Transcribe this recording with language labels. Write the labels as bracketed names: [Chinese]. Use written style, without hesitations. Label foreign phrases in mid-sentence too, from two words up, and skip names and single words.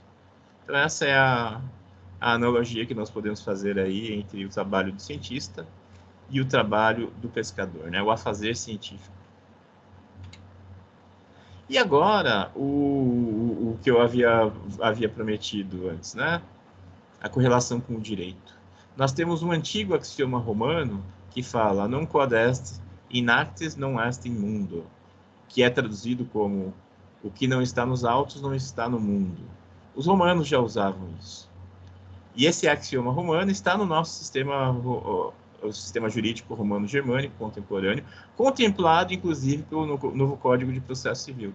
[Portuguese] Então essa é a analogia que nós podemos fazer aí entre o trabalho do cientista e o trabalho do pescador, né? O afazer científico. E agora, o que eu havia prometido antes, né? A correlação com o direito. Nós temos um antigo axioma romano que fala [Latin] non quod est in actis non est in mundo, [Portuguese] que é traduzido como o que não está nos autos não está no mundo. Os romanos já usavam isso. E esse axioma romano está no nosso sistema, o sistema jurídico romano-germânico contemporâneo, contemplado, inclusive, pelo novo Código de Processo Civil.